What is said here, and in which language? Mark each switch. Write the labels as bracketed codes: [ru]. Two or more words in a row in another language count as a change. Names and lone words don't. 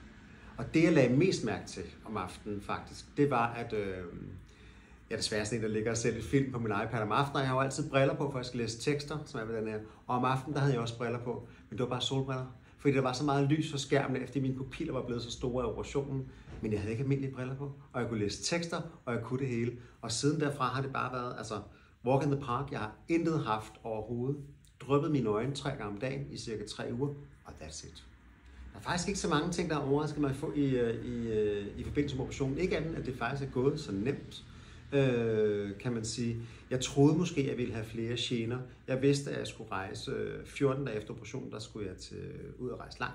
[da] Og det, jeg lagde mest mærke til om aftenen faktisk, det var, at jeg er desværre sådan en, der ligger og ser lidt film på min iPad om aftenen, og jeg har jo altid briller på, for jeg skal læse tekster, som er ved den her. Og om aftenen, der havde jeg også briller på, men det var bare solbriller. Fordi der var så meget lys fra skærmen, efter mine pupiller var blevet så store af operationen, men jeg havde ikke almindelige briller på, og jeg kunne læse tekster, og jeg kunne det hele. Og siden derfra har det bare været, altså, [en] walk in the park. [da] Jeg har intet haft overhovedet. Dryppet mine øjne 3 gange om dagen i cirka 3 uger, og [en] that's it. [da] Der er faktisk ikke så mange ting, der overrasker mig i forbindelse med operationen. Ikke andet, at det faktisk er gået så nemt, kan man sige. Jeg troede måske, at jeg ville have flere gener. Jeg vidste, at jeg skulle rejse 14 dage efter operationen, der skulle jeg ud og rejse langt.